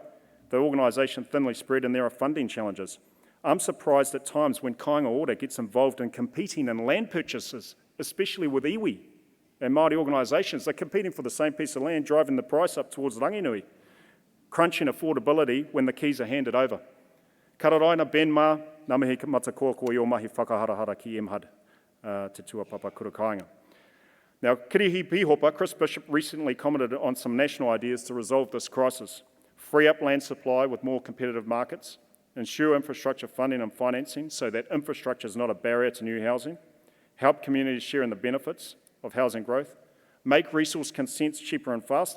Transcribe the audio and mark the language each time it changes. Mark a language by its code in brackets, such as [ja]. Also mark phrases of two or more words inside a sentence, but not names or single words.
[en] The organisation thinly spread and there are funding challenges. I'm surprised at times when Kāinga Ora gets involved in competing in land purchases, especially with iwi and Māori organisations. They're competing for the same piece of land, driving the price up towards Ranginui, crunching affordability when the keys are handed over. [mi] Kararaina Ben Ma, ngā mihi mata kōkō i o mahi whakaharahara ki MHUD. Te tuapapa kura kāinga. [en] Now, Kirihi Pihopa, Chris Bishop recently commented on some national ideas to resolve this crisis. Free up land supply with more competitive markets, ensure infrastructure funding and financing so that infrastructure is not a barrier to new housing, help communities share in the benefits of housing growth, make resource consents cheaper and faster.